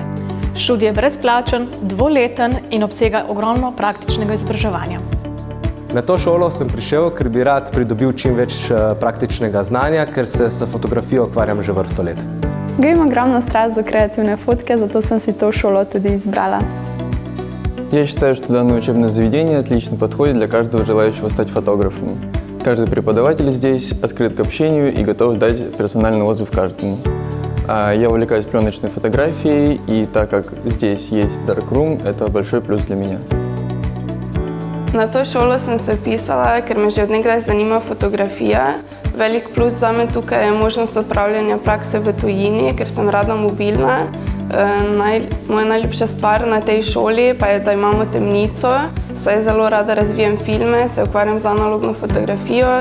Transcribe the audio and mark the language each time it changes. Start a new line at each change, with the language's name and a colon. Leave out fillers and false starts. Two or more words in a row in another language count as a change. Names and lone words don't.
Slovenian: Študij je brezplačen, dvoleten in obsega ogromno praktičnega izobraževanja. Na to šolo sem prišel, ker bi rad pridobil čim več praktičnega znanja, ker se s fotografijo ukvarjam že vrsto let. Gojim ogromno strast do kreativne fotke, zato sem si to šolo tudi избрала.
Russian: Я считаю, что данное учебное заведение отлично подходит для каждого желающего стать фотографом. Каждый преподаватель здесь открыт к общению и готов дать персональный отзыв каждому. Я увлекаюсь пленочной фотографией, и так как здесь есть darkroom, это большой плюс для меня.
Slovenian: Na to šolo sem se vpisala, ker me že od nekdaj zanima fotografija. Velik plus zame tukaj je možnost opravljanja prakse v tujini, ker sem rada mobilna. Moja najljubša stvar na tej šoli pa je, da imamo temnico, saj zelo rada razvijam filme, se ukvarjam z analogno fotografijo.